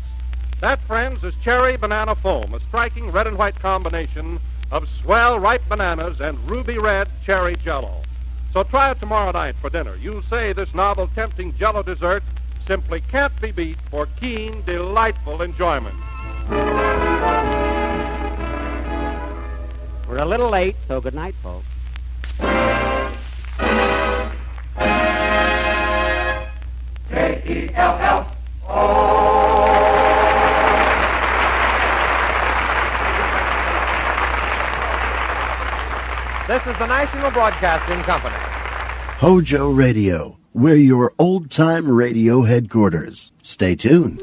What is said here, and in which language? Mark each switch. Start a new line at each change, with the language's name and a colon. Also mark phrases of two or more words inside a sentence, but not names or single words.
English: That, friends, is cherry banana foam, a striking red and white combination of swell ripe bananas and ruby red cherry Jell-O. So try it tomorrow night for dinner. You'll say this novel, tempting Jell-O dessert simply can't be beat for keen, delightful enjoyment. We're a little late, so good night, folks. K-E-L-L-O. This is the National Broadcasting Company. Hojo Radio, we're your old-time radio headquarters. Stay tuned.